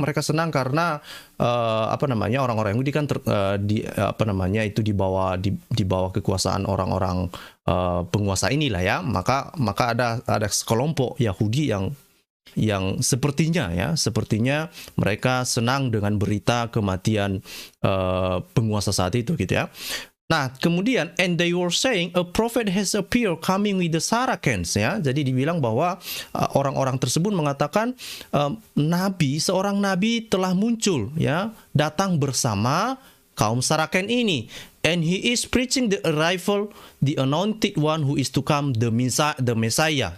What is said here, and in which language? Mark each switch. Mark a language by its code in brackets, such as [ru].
[id] Mereka senang karena orang-orang Yahudi kan itu di bawah kekuasaan orang-orang penguasa inilah ya. Maka ada sekelompok Yahudi yang sepertinya mereka senang dengan berita kematian penguasa saat itu gitu ya. Nah, kemudian [en] and they were saying a prophet has appeared coming with the Saracens ya. [id] Jadi dibilang bahwa orang-orang tersebut mengatakan seorang nabi telah muncul ya, datang bersama kaum Saracen ini. [en] And he is preaching the arrival, the anointed one who is to come, the Messiah.